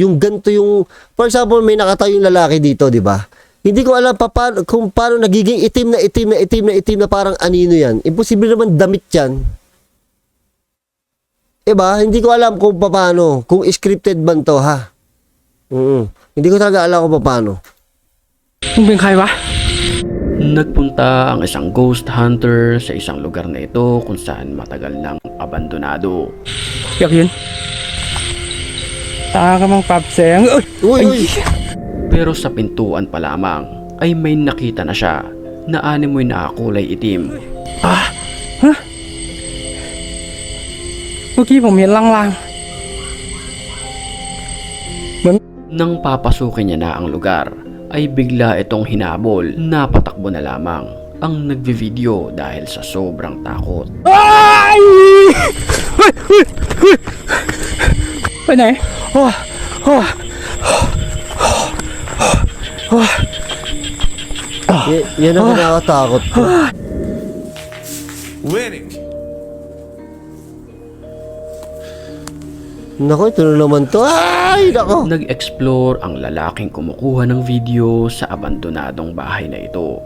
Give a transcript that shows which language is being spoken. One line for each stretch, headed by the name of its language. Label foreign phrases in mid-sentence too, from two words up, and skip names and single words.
Filipino: Yung ganito yung,
English: for example,
Filipino: may nakatayong lalaki dito, di ba? Hindi ko alam pa paano, kung paano nagiging itim na parang anino yan. Imposible naman damit yan. Diba? Hindi ko alam kung paano, kung scripted man to, ha? Hindi ko talaga alam kung paano.
Thai: มึงเป็นใครวะ
Filipino: Nagpunta ang isang ghost hunter sa isang lugar na ito kung saan matagal nang abandonado.
Thai: อยากเห็นตากำลังปรับแสงเอ้ย
Filipino: Uy! Pero sa pintuan pa lamang ay may nakita na siya na animoy na kulay itim.
Thai: เมื่อกี้ผมเห็นลาง
Filipino: Nang papasukin niya na ang lugar ay bigla itong hinabol na patakbo na lamang ang nagvi-video dahil sa sobrang takot.
Thai: ๆอ้ายเฮ้ยไปไหนโอ้โอ้
Filipino: Yan ang nakakatakot ko.
Arabic: وينك؟
Filipino: Nako, ito na naman to. Ay, nako. Nag-explore ang lalaking kumukuha ng video sa abandonadong bahay na ito.